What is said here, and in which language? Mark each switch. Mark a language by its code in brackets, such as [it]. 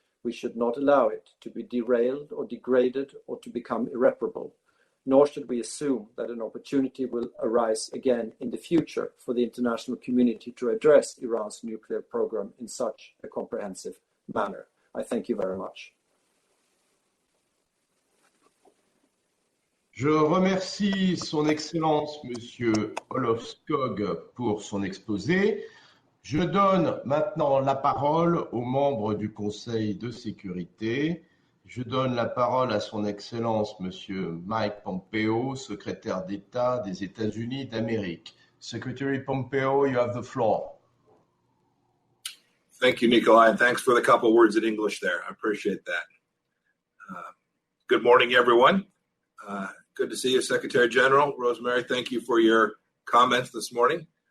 [en] We should not allow it to be derailed or degraded or to become irreparable, nor should we assume that an opportunity will arise again in the future for the international community to address Iran's nuclear program in such a comprehensive manner. I thank you very much. [fr] Je remercie Son Excellence Monsieur Olof Skog pour son exposé. Je donne maintenant la parole aux membres du Conseil de sécurité. Je donne la parole à Son Excellence Monsieur Mike Pompeo, secrétaire d'État des États-Unis d'Amérique. [en] Secretary Pompeo, you have the floor. Thank you, Nikolai, and thanks for the couple words in English there. I appreciate that. Good morning, everyone. Good to see you, Secretary General. Rosemary, thank you for your comments this morning.